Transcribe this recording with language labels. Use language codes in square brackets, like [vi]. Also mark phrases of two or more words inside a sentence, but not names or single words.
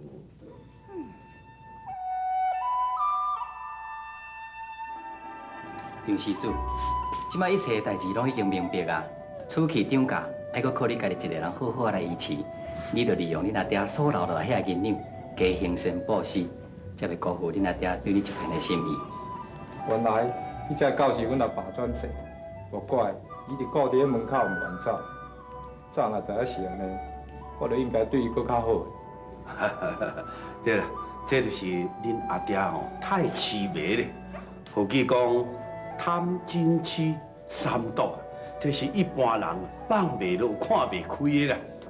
[nan] 杨施主，即摆一切代志拢已经明白啊。厝去涨价，还阁靠你家己一个人好好来维持。你着利用你那爹所留落来遐银两，加行善报施，才袂辜负你那爹对你一片的心意。原来你这狗是阮阿爸转世，无怪伊就顾伫咧门口唔愿走。早若知影是安尼，我就应该对伊搁较好。对啦，这就是恁阿爹哦，太痴迷咧。或记讲贪嗔痴三毒，这是一般人放袂落、看袂开的啦。